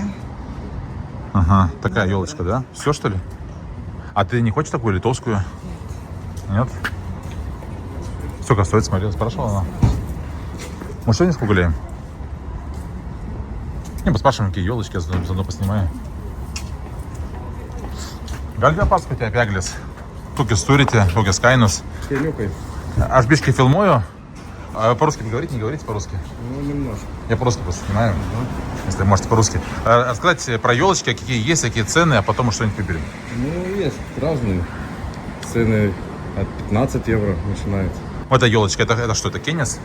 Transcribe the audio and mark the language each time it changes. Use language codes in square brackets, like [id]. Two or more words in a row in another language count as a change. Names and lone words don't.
[ru] Ага, такая елочка, да? Все, что ли? А ты не хочешь такую литовскую? Нет? Сколько стоит, смотри, спрашивала она? Мы сегодня погуляем? Не, поспрашиваем, какие елочки, я заодно поснимаю. [lt] Gali papasakoti apie egles? Kokius turite, kokias kainos? Кирюкой. Aš biškai filmuoju. [ru] А по-русски не говорите? Не говорите по-русски? Ну, немножко. Я по-русски просто снимаю, если можете по-русски. Рассказать про елочки, какие есть, какие цены, а потом мы что-нибудь выберем. Ну, есть разные. Цены от 15 евро начинаются. Вот эта елочка, это что, это кенис?